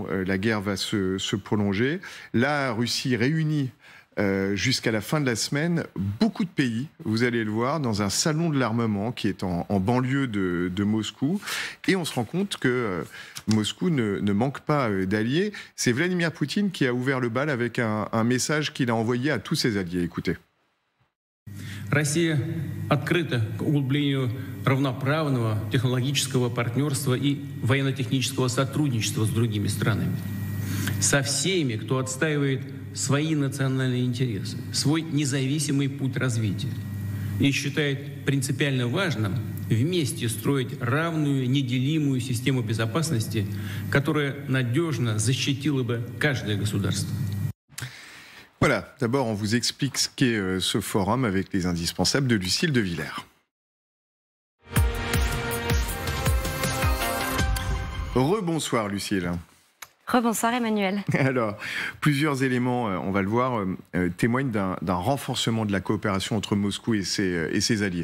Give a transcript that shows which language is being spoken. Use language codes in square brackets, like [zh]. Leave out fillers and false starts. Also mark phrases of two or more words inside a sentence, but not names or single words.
[fr] La guerre va se prolonger. La Russie réunit jusqu'à la fin de la semaine beaucoup de pays, vous allez le voir, dans un salon de l'armement qui est en banlieue de Moscou. Et on se rend compte que Moscou ne manque pas d'alliés. C'est Vladimir Poutine qui a ouvert le bal avec un message qu'il a envoyé à tous ses alliés. Écoutez. [ru] Россия открыта к углублению равноправного технологического партнерства и военно-технического сотрудничества с другими странами. Со всеми, кто отстаивает свои национальные интересы, свой независимый путь развития и считает принципиально важным вместе строить равную, неделимую систему безопасности, которая надежно защитила бы каждое государство. [fr] Voilà, d'abord on vous explique ce qu'est ce forum avec les indispensables de Lucille de Villers. Rebonsoir Lucille. Rebonsoir Emmanuel. Alors, plusieurs éléments, on va le voir, témoignent d'un renforcement de la coopération entre Moscou et ses alliés.